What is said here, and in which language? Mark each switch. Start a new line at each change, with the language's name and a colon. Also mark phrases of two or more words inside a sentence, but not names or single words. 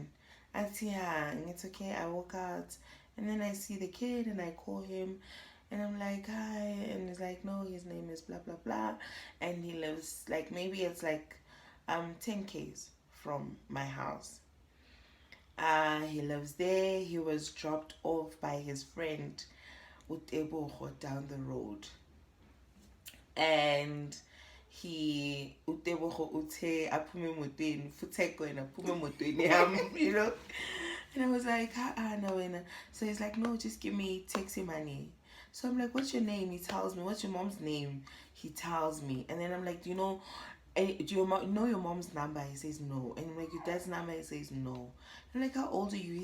English: It's okay, I walk out and then I see the kid and I call him and I'm like, hi, and he's like, no, his name is blah blah blah and he lives like, maybe it's like 10 k's from my house. He lives there. He was dropped off by his friend Uteboho down the road, and he Uteboho
Zulu: ute aphume motweni futhi kwena aphume motweni yami,
English: you know. And I was like, no. So he's like, no, just give me taxi money. So I'm like, what's your name? He tells me. What's your mom's name? He tells me. And then I'm like, do you know your mom's number? He says no. And I'm like, your dad's number? He says no. I'm like, how old are you?